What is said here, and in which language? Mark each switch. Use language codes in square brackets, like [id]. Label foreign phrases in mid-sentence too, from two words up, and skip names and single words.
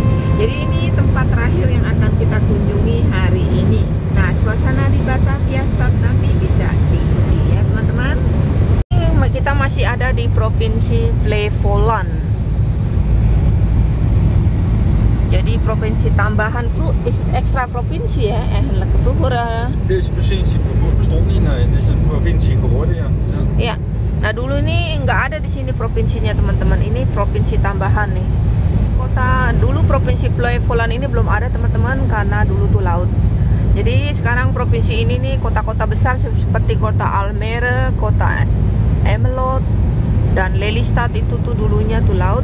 [id] Jadi ini tempat terakhir yang akan kita kunjungi hari ini. Nah, suasana di Batavia Stad nanti bisa diikuti ya teman-teman. Kita masih ada di Provinsi Flevoland. Jadi provinsi tambahan, [nl] is het extra provincie ya? Eigenlijk vroeger. Deze provincie bestond niet, nee. Dit is een provincie geworden ya. [id] Ya. Nah dulu ini nggak ada di sini provinsinya teman-teman. Ini provinsi tambahan nih. Kota dulu provinsi Flevoland ini belum ada teman-teman, karena dulu tuh laut. Jadi sekarang provinsi ini nih kota-kota besar seperti kota Almere, kota Emmeloord dan Lelystad itu tuh dulunya tuh laut.